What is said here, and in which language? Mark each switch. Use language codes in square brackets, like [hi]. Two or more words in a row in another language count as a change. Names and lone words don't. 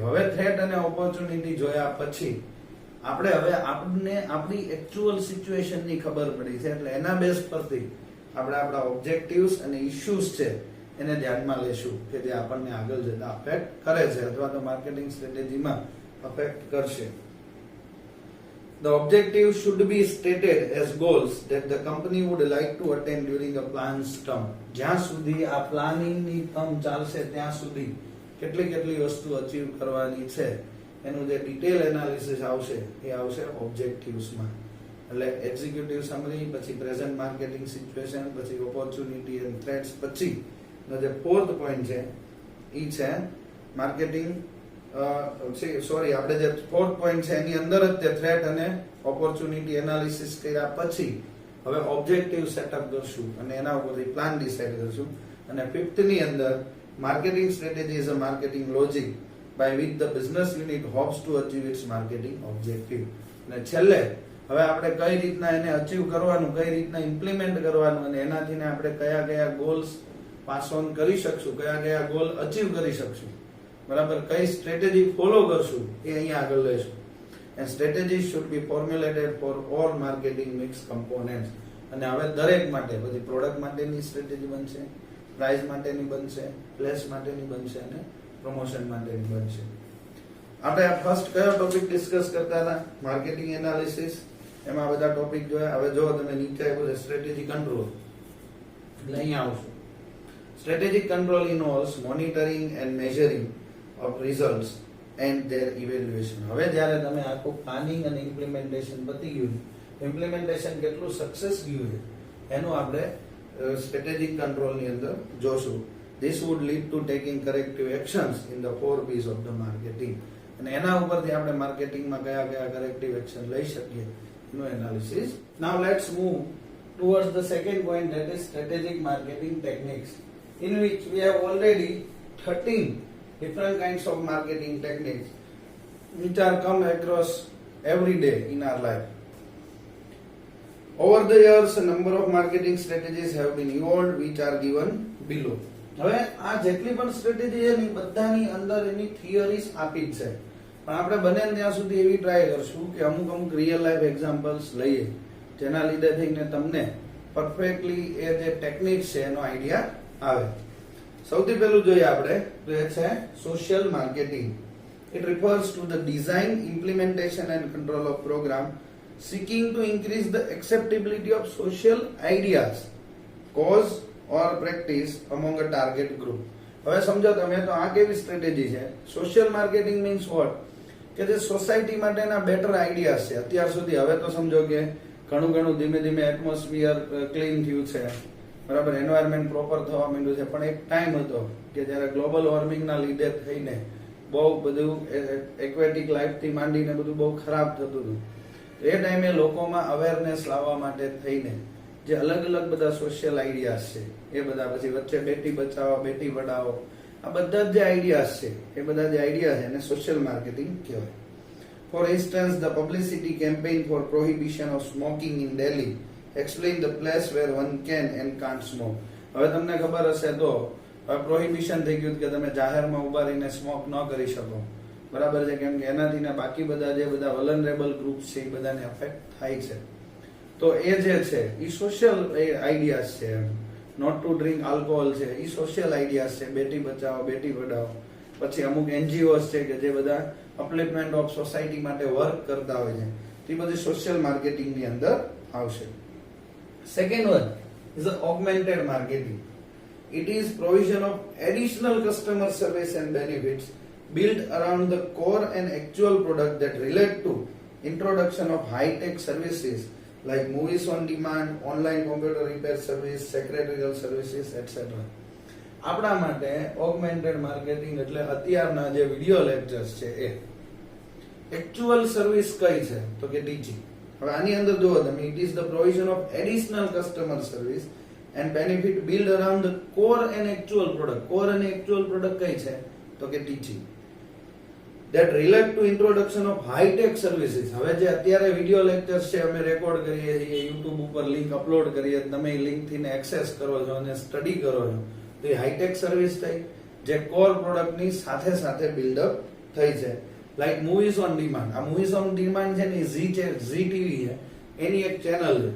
[gu] હવે થ્રેટ અને ઓપોર્ચ્યુનિટી જોયા પછી આપણે હવે આપણી [en] actual situation [gu] ખબર પડી છે, એટલે એના બેઝ પરથી આપણે આપણા ઓબ્જેક્ટિવ્સ અને ઇશ્યુઝ છે એને ધ્યાનમાં લેશું કે જે આપણને આગળ જતા અફેક્ટ કરે છે અથવા તો [en] marketing strategy [gu] અફેક્ટ કરશે. [en] The objective should be stated as goals that the company would like to attain during a plan's term. [gu] જ્યાં સુધી આ પ્લાનિંગની ટર્મ ચાલશે ત્યાં સુધી કેટલી વસ્તુ અચીવ કરવાની છે એનું જે [en] detail analysis [gu] આવશે એ આવશે ઓબ્જેક્ટિવ્સમાં. એટલે [en] executive summary, [gu] પછી [en] present marketing situation, [gu] પછી [en] opportunity and threats, [gu] પછી જે [en] fourth point [gu] છે એ છે માર્કેટિંગ આપણે જે [en] fourth point [gu] છે એની અંદર જ તે થ્રેટ અને [en] opportunity analysis [gu] કર્યા પછી હવે [en] objective setup [gu] કરશું અને એના ઉપરથી [en] plan decide [gu] કરશું. અને ફિફ્થ ની અંદર [en] marketing strategy is a marketing logic by which the business unit hopes to achieve its marketing objective. [gu] અને છેલ્લે હવે આપણે કઈ રીતના એને અચીવ કરવાનું, કઈ રીતના ઇમ્પ્લિમેન્ટ કરવાનું અને એનાથી આપણે કયા [en] goals pass on [gu] કરી શકશું, કયા [en] goal achieve [gu] કરી શકશું, બરાબર, કઈ [en] strategy follow [gu] કરશું એ અહીંયા આગળ લઈશું. [en] And strategies should be formulated for all marketing mix components. [gu] અને હવે દરેક માટે પછી પ્રોડક્ટ માટેની સ્ટ્રેટેજી બનશે, પ્રાઇસ માટેની બનશે, પ્લેસ માટેની બનશે અને પ્રમોશન માટેની બનશે. આપણે આ ફર્સ્ટ કયો [en] topic discuss [gu] કરતા હતા? [en] marketing analysis. [gu] એમાં બધા ટોપિક જોયા. હવે જો તમે નીચે આવ્યું છે [en] strategy control, [gu] એટલે અહીંયા આવશું. [en] Strategic control involves monitoring and measuring of results and their evaluation. [gu] હવે જ્યારે તમે આખું પ્લાનિંગ અને ઇમ્પ્લિમેન્ટેશન પતી ગયું, ઇમ્પ્લિમેન્ટેશન કેટલું સક્સેસ ગયું છે એનું આપણે [en] strategic control [gu] ની અંદર જોશું. [en] This would lead to taking corrective actions in the 4 P's of the marketing. [gu] અને એના ઉપરથી આપણે માર્કેટિંગમાં કયા [en] corrective action [gu] લઈ શકીએ એનું એનાલિસિસ. [en] Now let's move towards the second point, that is strategic marketing techniques, in which we have already 13 different kinds of marketing techniques which are come across every day in our life. Over the years, a number of marketing strategies have been evolved, which are given below. [gu] હવે આ જેટલી પણ સ્ટ્રેટેજી છે ને બધાની અંદર એની થિયરીઝ આપી જ છે, પણ આપણે બને ત્યાં સુધી એવી ટ્રાય કરશું કે અમુક [en] real life examples [gu] લઈએ જેના લીધે થઈને તમને પરફેક્ટલી એ જે ટેકનિક છે એનો આઈડિયા આવે. સૌથી પહેલું જોઈએ આપણે તો એ છે [en] social marketing. It refers to the design, implementation and control of program seeking to increase the acceptability of social ideas, cause or practice among a target group. [gu] હવે સમજો તમે તો આ કેવી સ્ટ્રેટેજી છે? [en] social marketing means what? [gu] કે જે સોસાયટી માટેના [en] better ideas [gu] છે અત્યાર સુધી. હવે તો સમજો કે ઘણું ધીમે [en] atmosphere clean [gu] થયું છે, બરાબર, [en] environment proper [gu] થવા માંડ્યું છે, પણ એક ટાઈમ હતો કે જ્યારે [en] global warming [gu] લીધે થઈને બહુ બધું [en] aquatic life [gu] માંડીને બધું બહુ ખરાબ થતું હતું. એ ટાઈમે લોકોમાં અવેરનેસ લાવવા માટે થઈને જે અલગ અલગ બધા [en] social ideas [gu] છે એ બધા, પછી વચ્ચે [hi] बेटी बचाओ बेटी पढ़ाओ, [gu] આ બધા જે આઈડિયાઝ છે એ બધા જે આઈડિયા છે એને [en] social marketing [gu] કહેવાય. For instance, the publicity campaign for prohibition of smoking in Delhi explain the place where one can and can't smoke. હવે તમને ખબર હશે તો પ્રોહિબિશન થઈ ગયું કે તમે જાહેરમાં ઉભા રહીને સ્મોક ન કરી શકો, બરાબર છે, કેમ કે એનાથી ને બાકી બધા જે બધા [en] vulnerable group [gu] છે એ બધાને અફેક્ટ થાય છે. તો એ જે છે એ [en] social ideas [gu] છે. [en] not to drink alcohol [gu] છે એ [en] social ideas [gu] છે. [hi] बेटी बचाओ बेटी पढ़ाओ, [gu] પછી અમુક એનજીઓસ છે કે જે બધા [en] upliftment of society [gu] માટે વર્ક કરતા હોય છે, તે બધી [en] social marketing [gu] ની અંદર આવશે. [en] Second one is augmented marketing. It is provision of additional customer service and benefits built around the core and actual product that relate to introduction of high-tech services like movies on demand, online computer repair service, secretarial services, etc. [gu] આપણા માટે [en] augmented marketing [gu] એટલે અત્યારના જે [en] video lectures [gu] છે એ [en] actual service [gu] કઈ છે તો કે ટીચિંગ. હવે આની અંદર જુઓ તમે, [en] It is the provision of additional customer service and benefit build around the core and actual product. Core and actual product [gu] કઈ છે તો કે teaching. [en] That relate to introduction of high tech services. [gu] હવે જે અત્યારે [en] video lectures [gu] છે અમે રેકોર્ડ કરીએ છીએ, YouTube ઉપર [en] link upload [gu] કરીએ, તમે લિંક થી ને એક્સેસ કરો છો અને સ્ટડી કરો છો, તો એ [en] high tech service [gu] થઈ જે [en] core product [gu] ની સાથે સાથે બિલ્ડઅપ થઈ છે. [en] Like movies on demand. [gu] આ [en] movies on demand [gu] છે ને ઝી ટીવી છે, એની એક ચેનલ છે.